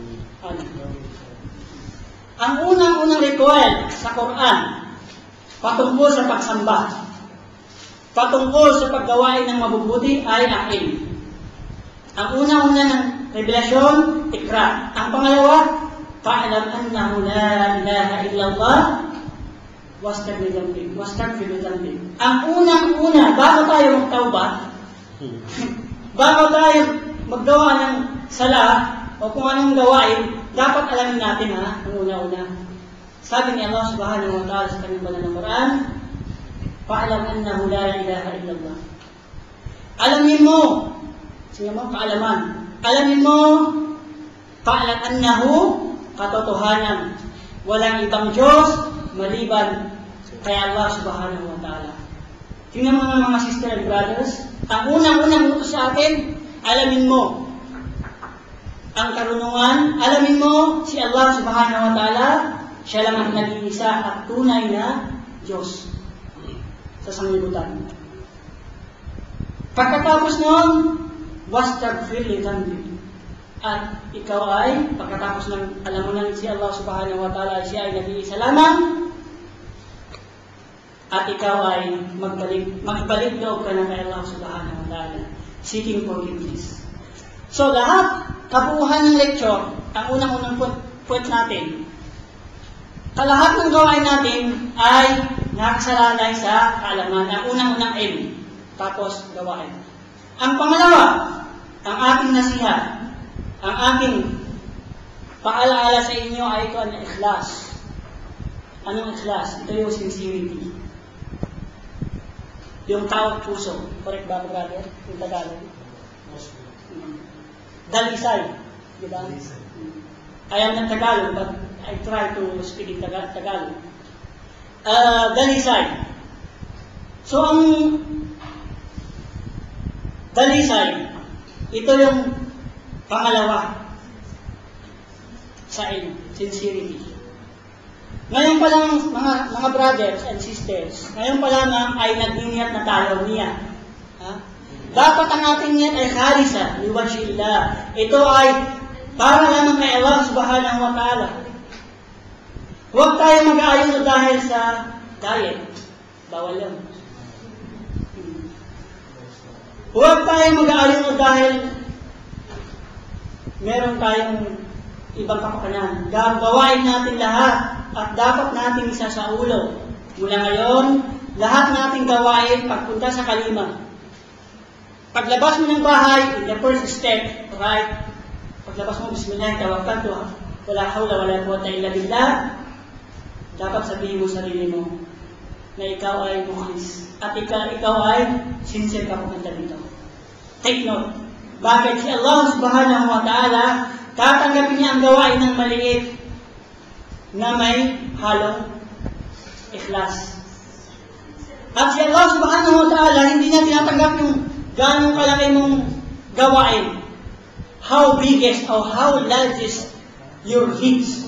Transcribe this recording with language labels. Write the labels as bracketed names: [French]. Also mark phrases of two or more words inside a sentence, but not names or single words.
[Filipino] Ang unang-unang required sa Quran, patungkol sa pagsamba, patungkol sa paggawain ng mabubuti ay ang ilm. Ang unang-unang ng revelasyon, ikra. Ang pangalawa, [Arabic] فاعلم أنه لا إله إلا الله واستغفر لذنبك. [Filipino] Ang unang-una, bago tayo magtaubat, bago tayo maggawa ng sala o kung anong gawain, dapat alamin natin ang una-una. Sabi ni Allah [Arabic] سبحانه وتعالى [Filipino] sa kanyang banal na Quran, [Arabic] فاعلم أنه لا إله إلا الله. [Filipino] Alamin mo, sige mo, kaalaman. Alamin mo, [Arabic] فاعلم أنه, [Filipino] katotohanan. Walang ibang Diyos maliban kay Allah [Arabic] سبحانه وتعالى. [Filipino] Tingnan mo mga [English] sister and brothers, [Filipino] ang unang-unang utos sa atin, alamin mo ang karunungan, alamin mo si Allah [Arabic] سبحانه وتعالى, [Filipino] siya lang ang nag-iisa at tunay na Diyos sa sanglibutan. Pagkatapos nun, [Arabic] واستغفر لذنبك. [Filipino] At ikaw ay, pagkatapos ng alam mo na si Allah [Arabic] سبحانه وتعالى, [Filipino] siya ay nag-iisa lamang, at ikaw ay magbalik loob ka na kay Allah [Arabic] سبحانه وتعالى, [English] seeking forgiveness. [Filipino] So lahat, kabuuhan ng lecture, ang unang-unang point natin, kalahat ng gawain natin ay nakasalalay sa kaalaman, ang unang-unang ilm, tapos gawain. Ang pangalawa, ang ating nasihat, ang ating paalaala sa inyo ay ito ang ikhlas. Anong ikhlas? Ito yung sincerity. Yung tawag puso. Correct ba, brother? Yung Tagalog. Dalisay. Diba? [English] I am not Tagalog, but I try to speak in Tagalog. [Filipino] Dalisay. So, ang dalisay, ito yung pangalawa sa inyo, sincerity. Ngayon pa lang, mga [English] brothers and sisters, [Filipino] ngayon pa lamang ay nag-niyat na tayo niya. Dapat ang ating niyat ay [Arabic] خالصة لوجه الله. [Filipino] Ito ay para lamang kay Allah [Arabic] سبحانه وتعالى. [Filipino] Huwag tayo mag-aayos dahil sa diet. Bawal yan. Huwag tayo mag-aayos dahil meron tayong ibang kapakanan. Gagawain natin lahat at dapat natin isa sa ulo. Mula ngayon, lahat nating gawain pagpunta sa Kalima. Paglabas mo ng bahay, [English] in the first step, right? [Filipino] Paglabas mo, [Arabic] بسم الله توكلت ولا حول ولا قوة إلا بالله. [Filipino] Dapat sabihin mo sa sarili mo na ikaw ay mukhlis. At ikaw ay sincere ka pumunta dito. [English] Take note. [Filipino] Bakit si Allah [Arabic] سبحانه وتعالى [Filipino] tatanggapin niya ang gawain ng maliit na may halong ikhlas. At si Allah [Arabic] سبحانه وتعالى [Filipino] hindi niya tinatanggap yung ganong kalaki mong gawain. [English] How biggest or how largest your deeds.